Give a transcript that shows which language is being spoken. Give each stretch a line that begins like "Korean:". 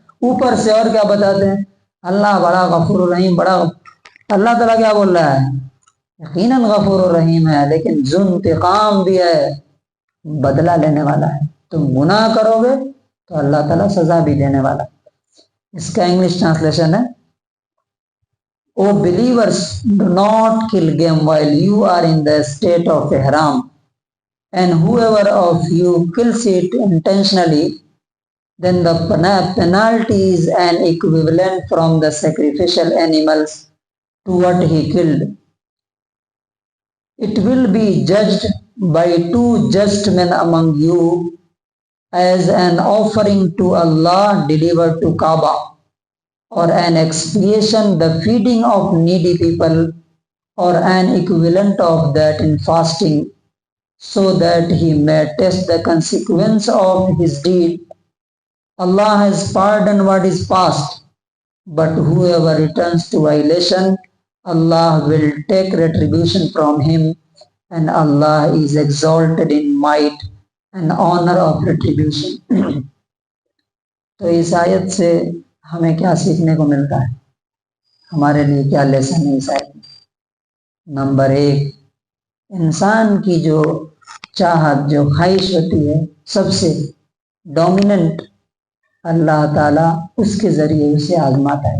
Urdu: اوپر سے اور کیا بتاتے ہیں؟ اللہ بڑا غفور الرحیم، بڑا. اللہ تعالیٰ کیا بول رہا ہے؟ یقیناً غفور الرحیم ہے، لیکن ذو انتقام بھی ہے، بدلہ لینے والا ہے. تم گناہ کرو گے تو اللہ تعالیٰ سزا بھی دینے والا. اس کا انگلش ٹرانسلیشن ہے
English: O believers, do not kill game while you are in the state of ihram, and whoever of you kills it intentionally, then the penalty is an equivalent from the sacrificial animals to what he killed. It will be judged by 2 just men among you as an offering to Allah delivered to Kaaba, or an expiation, the feeding of needy people, or an equivalent of that in fasting, so that he may test the consequence of his deed. Allah has pardoned what is past, but whoever returns to violation, Allah will take retribution from him, and Allah is exalted in might and honor of retribution.
Urdu: تو اس آیت سے ہمیں کیا سیکھنے کو ملتا ہے؟ ہمارے لیے کیا لیسن ہے اس آیت میں؟ نمبر 1، انسان کی جو چاہت، جو خواہش ہوتی ہے، سب سے ڈومیننٹ اللہ تعالیٰ اس کے ذریعے اسے آزماتا ہے.